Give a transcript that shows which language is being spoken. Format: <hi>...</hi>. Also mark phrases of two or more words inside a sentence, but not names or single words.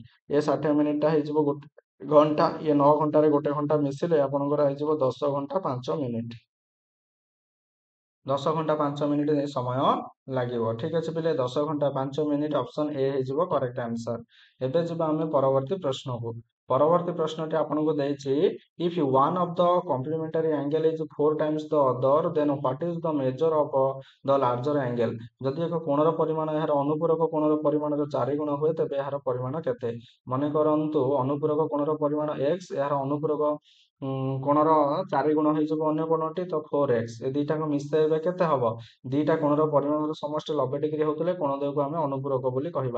<or>ଏ 60 ମିନିଟ୍ ଟା ହେଇଯିବ ଗୋଟେ ଘଣ୍ଟା, ଇଏ 9 ଘଣ୍ଟାରେ ଗୋଟେ ଘଣ୍ଟା ମିଶିଲେ ଆପଣଙ୍କର ହେଇଯିବ 10 ଘଣ୍ଟା 5 ମିନିଟ୍। 10 ଘଣ୍ଟା 5 ମିନିଟ୍ ସମୟ ଲାଗିବ। ଠିକ ଅଛି ପିଲେ, 10 ଘଣ୍ଟା 5 ମିନିଟ୍</or> <en>option A</en> <or>ହେଇଯିବ</or> <en>correct answer.</en> <or>ଏବେ ଯିବା ଆମେ ପରବର୍ତ୍ତୀ ପ୍ରଶ୍ନକୁ। ପରବର୍ତ୍ତୀ ପ୍ରଶ୍ନଟି ଆପଣଙ୍କୁ ଦେଇଛି</or> <en>if one of the complementary angle is 4 times the other then what is the measure of the larger angle?</en> <or>ଯଦି ଏକ କୋଣର ପରିମାଣ ଏହାର ଅନୁପୂରକ କୋଣର ପରିମାଣର 4 ଗୁଣ ହୁଏ, ତେବେ ଏହାର ପରିମାଣ କେତେ? ମନେ କରନ୍ତୁ ଅନୁପୂରକ କୋଣର ପରିମାଣ x, ଏହାର ଅନୁପୂରକ କୋଣର 4 ଗୁଣ ହେଇଯିବ ଅନ୍ୟ କୋଣଟି, ତ 4x। ଏ ଦିଟାକୁ ମିଶାଇବେ କେତେ ହବ? ଦିଟା କୋଣର ପରିମାଣର ସମଷ୍ଟି 90 ଡିଗ୍ରୀ ହଉଥିଲେ କୋଣ ଦ୍ୱୟକୁ ଆମେ ଅନୁପୂରକ ବୋଲି କହିବା।</or>